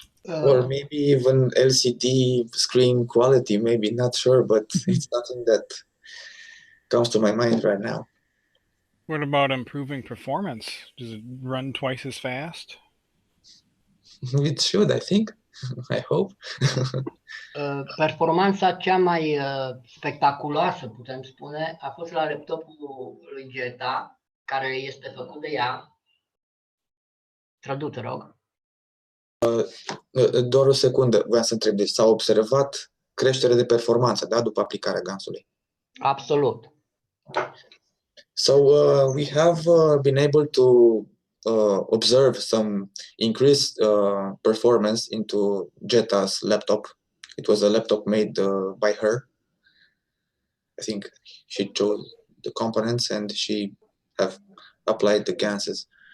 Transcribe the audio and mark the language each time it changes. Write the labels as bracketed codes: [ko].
[en] Or maybe even LCD screen quality, maybe, not sure, but it's nothing that comes to my mind right now. What about improving performance? Does it run twice as fast? It should, I think. I hope. [ro] Performanța cea mai spectaculoasă, putem spune, a fost la laptopul lui Geta, care este făcut de ea. Traduce, rog. Doar o secundă, voiam să întreb. Deci s-a observat creștere de performanță, da, după aplicarea GANS-ului? Absolut. [en] So we have been able to observe some increased performance into Jeta's laptop. It was a laptop made by her. I think she chose the components and she have applied the GANSes.